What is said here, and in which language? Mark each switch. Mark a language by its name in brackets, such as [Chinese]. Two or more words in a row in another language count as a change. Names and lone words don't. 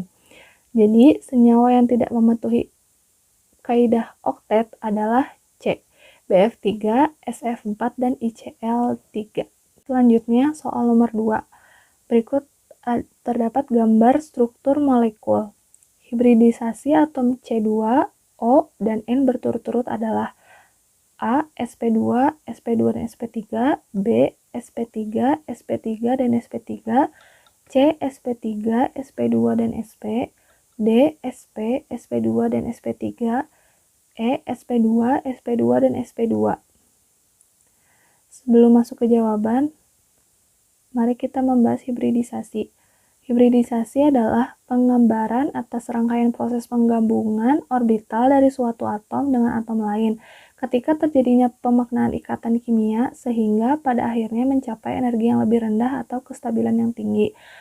[Indonesian] Jadi, senyawa yang tidak mematuhi kaidah oktet adalah C, Bf3, Sf4, dan ICl3. Selanjutnya, soal nomor 2. Berikut terdapat gambar struktur molekul. Hibridisasi atom C2, O, dan N berturut-turut adalah A, sp2, sp2 dan sp3, B, sp3, sp3 dan sp3, C, sp3, sp2 dan sp, D, sp, sp2 dan sp3, E, sp2, sp2 dan sp2. Sebelum masuk ke jawaban, mari kita membahas hibridisasi. Hibridisasi adalah penggambaran atas rangkaian proses penggabungan orbital dari suatu atom dengan atom lain ketika terjadinya pemaknaan ikatan kimia sehingga pada akhirnya mencapai energi yang lebih rendah atau kestabilan yang tinggi.